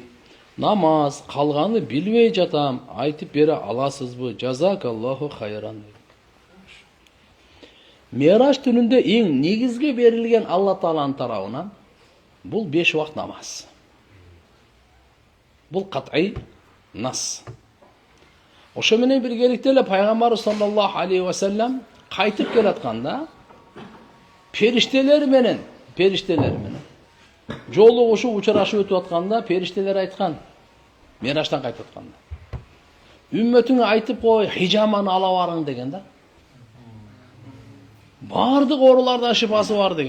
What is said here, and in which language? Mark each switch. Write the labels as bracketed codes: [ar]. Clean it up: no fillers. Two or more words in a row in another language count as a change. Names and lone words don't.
[ky] Намаз, калганы билбей жатам. Айтып бере аласызбы? [ar] جزاك الله خيرا. [ky] Мираж түнүндө эң негизги берилген Алла Тааланын тарабынан бул 5 вакыт намаз. [ar] Бул قطعي نص. [ky] Ошо менен биргеликте эле пайгамбар [ar] صلى الله عليه وسلم [ky] кайтып келатканда периштелер менен жолугушуп учурашып өтүп атканда периштелер айткан, Мираждан кайтып атканда, үммөтүңө айтып кой, хижаманы ала барың деген да. Бардык оорулардан шифасы бар деген.